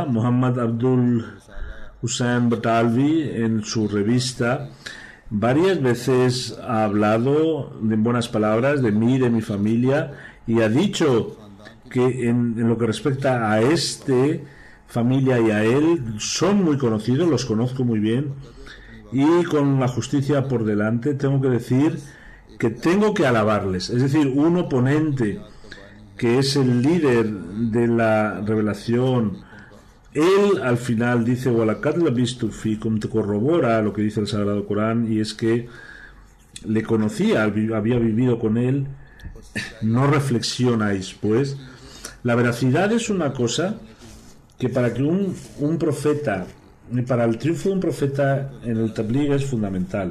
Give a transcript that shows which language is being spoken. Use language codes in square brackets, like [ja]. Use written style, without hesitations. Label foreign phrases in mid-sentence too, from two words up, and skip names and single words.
[es] Muhammad Abdul Hussain Batalvi, en su revista, varias veces ha hablado en buenas palabras de mí, de mi familia, y ha dicho que en lo que respecta a familia y a él, son muy conocidos, los conozco muy bien, y con la justicia por delante tengo que decir que tengo que alabarles. Es decir, un oponente que es el líder de la revelación, él al final dice [ar] ولقد لبثت فيكم, [es] te corrobora lo que dice el Sagrado Corán, y es que le conocía, había vivido con él. No reflexionáis, pues. La veracidad es una cosa que para que un profeta, para el triunfo de un profeta en el tabligh es fundamental.